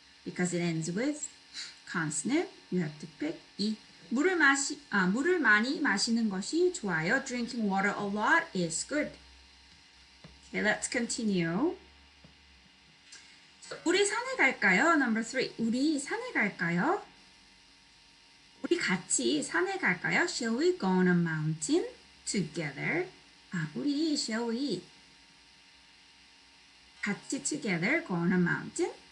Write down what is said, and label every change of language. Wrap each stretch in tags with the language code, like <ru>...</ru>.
<en>Because it ends with consonant, you have to pick 이.</en> <ko>물을 많이 마시는 것이 좋아요.</ko> <en>Drinking water a lot is good. Okay, let's continue. So,</en> <ko>우리 산에 갈까요?</ko> <en>Number 3.</en> <ko>우리 산에 갈까요? 우리 같이 산에 갈까요?</ko> <en>Shall we go on a mountain together? shall we</en> <ko>같이</ko> <en>together go on a mountain?</en>